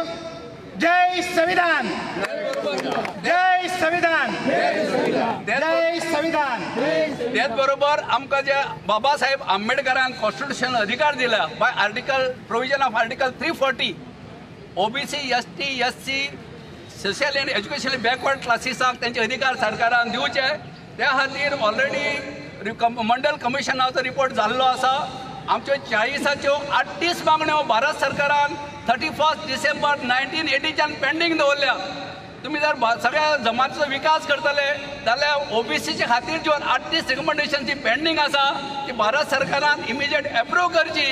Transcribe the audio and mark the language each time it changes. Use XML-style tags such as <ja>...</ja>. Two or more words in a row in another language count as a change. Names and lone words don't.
<kok>जय संविधान, जय संविधान, जय संविधान. त्याचबरोबर आमकां जे बाबासाहेब आंबेडकरान कॉन्स्टिट्यूशन अधिकार दिला</kok> <en>by article provision of article</en> <kok>340 OBC, ST, SC</kok> <en>social and educationally backward</en> <kok>क्लासीसाक त्यांचे अधिकार सरकारान दिवचे. त्या खातीर ऑलरेडी मंडल कमिशनाचो रिपोर्ट जाल्लो आसा. आमच्यो 40च्यो 38 मागण्यो भारत सरकारान 31 डिसेंबर 1980च्यान पेंडींग दवरल्या. तुम्ही जर सगळ्या जमातीचो विकास करतले जाल्यार OBCचे खातीर ज्यो 38 रिकमेंडेशनची पेंडींग आसा ती भारत सरकारान</kok> <en>immediate approve</en> <kok>करची.</kok>